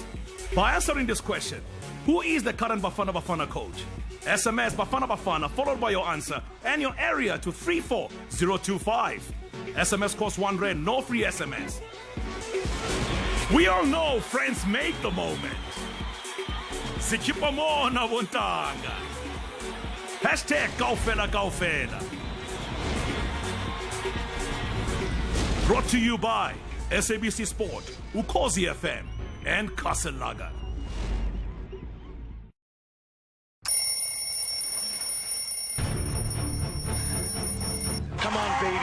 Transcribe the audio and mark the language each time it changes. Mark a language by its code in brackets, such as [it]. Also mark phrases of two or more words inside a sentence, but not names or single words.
[en] By answering this question, who is the current Bafana Bafana coach? SMS Bafana Bafana followed by your answer and your area to 34025. SMS costs R1, no free SMS. We all know friends make the moment. Sikipa mo na Wontanga. Hashtag Kaufela Kaufela. Brought to you by SABC Sport, Ukwazi FM, and Kaselaga. Come on, baby.